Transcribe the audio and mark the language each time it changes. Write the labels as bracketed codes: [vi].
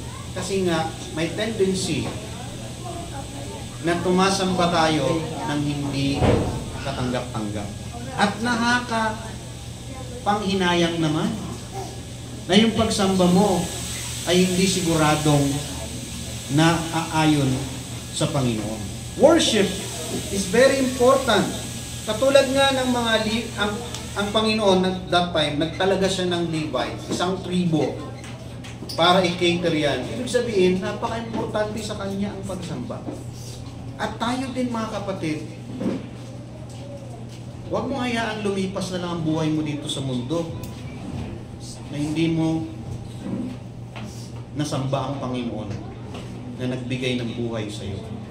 [tl] Kasi nga, may tendency na tumasamba tayo ng hindi katanggap-tanggap. At panghinayang naman na yung pagsamba mo ay hindi siguradong naaayon sa Panginoon. [en] Worship is very important. [tl] Katulad nga ng mga ang Panginoon [en] at that time, [tl] nagtalaga siya ng Levites, isang tribo, para i-cater yan. Ibig sabihin, napaka-importante sa kanya ang pagsamba. At tayo din mga kapatid, huwag mo hayaan lumipas na lang ang buhay mo dito sa mundo na hindi mo nasamba ang Panginoon na nagbigay ng buhay sa iyo.